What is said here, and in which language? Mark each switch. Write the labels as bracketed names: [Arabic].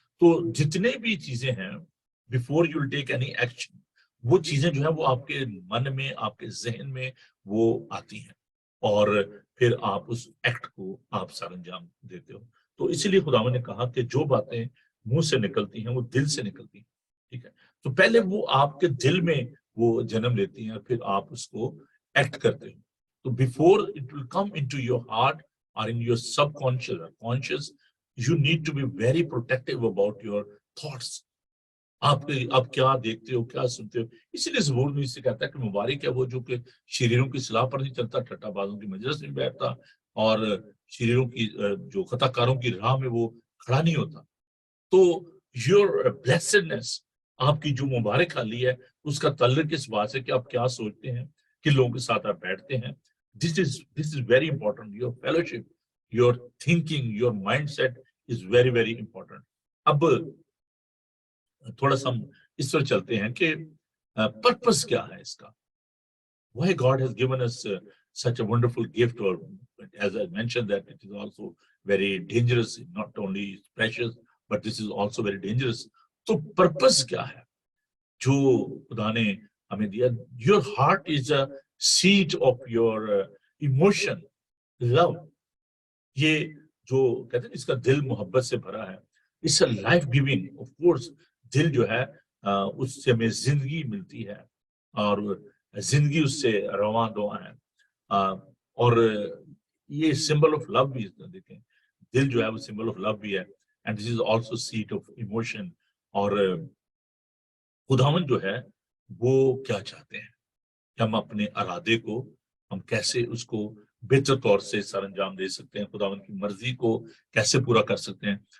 [Urdu] تو جتنے بھی چیزیں ہیں [English] before you will take any action, [Urdu] وہ چیزیں جو ہیں وہ آپ کے من میں، آپ کے ذہن میں وہ آتی ہیں، اور پھر آپ اس ایکٹ کو آپ سر انجام دیتے ہو. تو اسی لیے خداوند نے کہا کہ جو باتیں منہ سے نکلتی ہیں وہ دل سے نکلتی ہیں. ٹھیک ہے, تو پہلے وہ آپ کے دل میں وہ جنم لیتی ہیں, پھر آپ اس کو ایکٹ کرتے ہو. [English] تو before it will come into your heart or in your subconscious or conscious, you need to be very protective about your thoughts. [Urdu] آپ کیا دیکھتے ہو, کیا سنتے ہو. اسی لیے زبور میں اس سے کہتا ہے کہ مبارک ہے وہ جو کہ شریروں کی صلاح پر نہیں چلتا, ٹھٹا بازوں کی مجلس میں بیٹھتا, اور شریروں کی جو خطا کاروں کی راہ میں وہ کھڑا نہیں ہوتا. تو [English] your blessedness, [Urdu] آپ کی جو مبارک حالی ہے, اس کا تعلق اس بات سے کہ آپ کیا سوچتے ہیں, کن لوگوں کے ساتھ آپ بیٹھتے ہیں. [English] This is very important. Your fellowship, your thinking, your mindset is very very important. [Urdu] اب تھوڑا سا ہم اس پر چلتے ہیں کہ پرپس کیا ہے اس کا. [English] Why God has given us such a wonderful gift, or as I mentioned that it is also very dangerous, not only precious, but this is also very dangerous. [Urdu] تو purpose کیا ہے جو خدا نے ہمیں دیا. [English] Your heart is a seat of your emotion, love. [Urdu] یہ جو کہتے ہیں اس کا دل محبت سے بھرا ہے. [English] It's a life giving, of course. [Urdu] دل جو ہے اس سے ہمیں زندگی ملتی ہے, اور زندگی اس سے رواں دواں ہے. اور یہ سمبل آف لو بھی دیکھیں, دل جو ہے وہ سمبل آف لو بھی ہے, [English] And this is also set of emotion. [Urdu] اور خداوند جو ہے وہ کیا چاہتے ہیں کہ ہم اپنے ارادے کو ہم کیسے اس کو بہتر طور سے سر انجام دے سکتے ہیں, خداوند کی مرضی کو کیسے پورا کر سکتے ہیں.